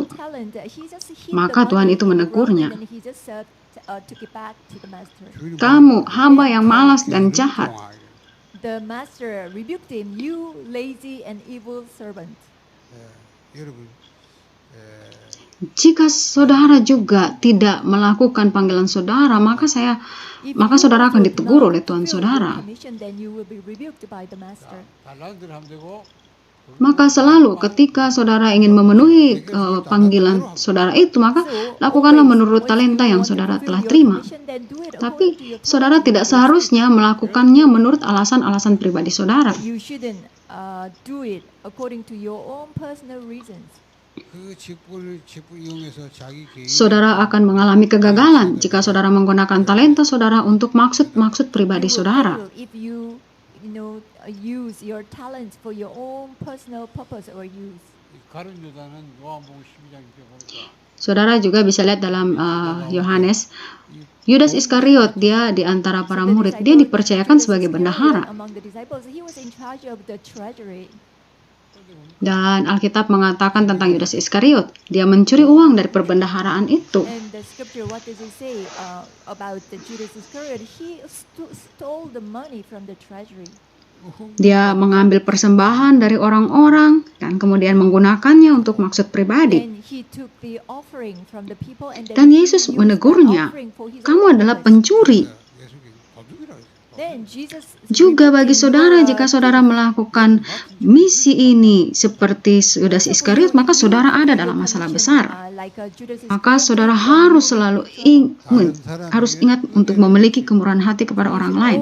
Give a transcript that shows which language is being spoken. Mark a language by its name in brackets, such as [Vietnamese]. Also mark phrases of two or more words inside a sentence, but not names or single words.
[Indonesian] Maka Tuhan itu menegurnya. Kamu hamba yang malas dan jahat. [Korean] 여러분 [Indonesian] Jika saudara juga tidak melakukan panggilan saudara, maka saudara akan ditegur oleh Tuhan saudara. [Korean] 달라는 대로 하면 되고 [Indonesian] Maka selalu ketika saudara ingin memenuhi panggilan saudara itu, maka lakukanlah menurut talenta yang saudara telah terima. Tapi saudara tidak seharusnya melakukannya menurut alasan-alasan pribadi saudara. [Korean] 그 직분을 이용해서 자기 개인 [Indonesian] Saudara akan mengalami kegagalan jika saudara menggunakan talenta saudara untuk maksud-maksud pribadi saudara. [English] Use your talents for your own personal purpose or use. [Korean] 가룟 유다는 요한복음 12장 6절 보니까 [Indonesian] Saudara juga bisa lihat dalam Yohanes, Yudas Iskariot, dia di antara para murid, dia dipercayakan sebagai bendahara. Dan Alkitab mengatakan tentang Yudas Iskariot, dia mencuri uang dari perbendaharaan itu. [English] And the scripture, what does it say about the Judas Iscariot? He stole the money from the treasury. [Indonesian] Dia mengambil persembahan dari orang-orang dan kemudian menggunakannya untuk maksud pribadi. [English] And he took the offering from the people and [Indonesian] Dan Yesus menegurnya, kamu adalah pencuri. Juga bagi saudara, jika saudara melakukan misi ini seperti Yudas Iskariot, maka saudara ada dalam masalah besar. Maka saudara harus selalu ingat untuk memiliki kemurahan hati kepada orang lain.